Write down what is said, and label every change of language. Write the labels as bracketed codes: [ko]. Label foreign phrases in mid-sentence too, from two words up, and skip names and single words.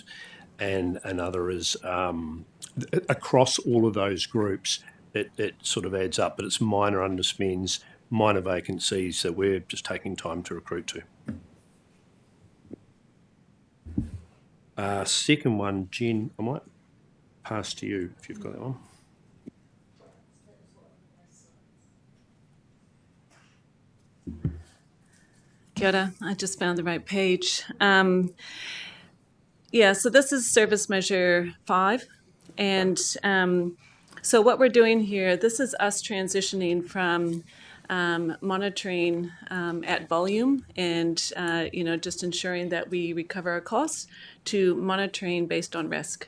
[en] And another is across all of those groups, it sort of adds up, but it's minor underspends, minor vacancies that we're just taking time to recruit to. Second one, Jen, I might pass to you if you've got that one. [mi] Kia ora, [en] I just found the right page. So this is service measure 5. And so what we're doing here, this is us transitioning from monitoring at volume and, just ensuring that we recover our costs to monitoring based on risk.